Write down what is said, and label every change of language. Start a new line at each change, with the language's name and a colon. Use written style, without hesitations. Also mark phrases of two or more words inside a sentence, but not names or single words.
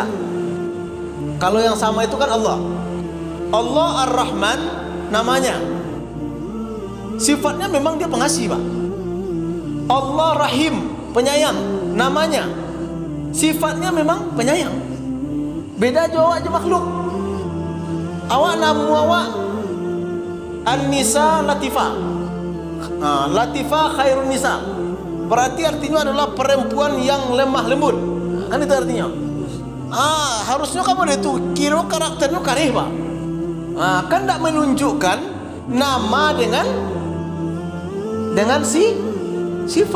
Indonesian: Kalau yang sama itu kan Allah. Allah Ar-Rahman namanya. Sifatnya memang dia pengasih Pak. Allah Rahim, penyayang. Namanya, sifatnya memang penyayang. Beda jauh aja makhluk. Awak namu awak An-Nisa Latifah. Latifah khairun nisa. Berarti artinya adalah perempuan yang lemah lembut. Kan itu artinya. Harusnya kamu itu kira karakternya karih Pak. Kan tidak menunjukkan nama dengan sifat.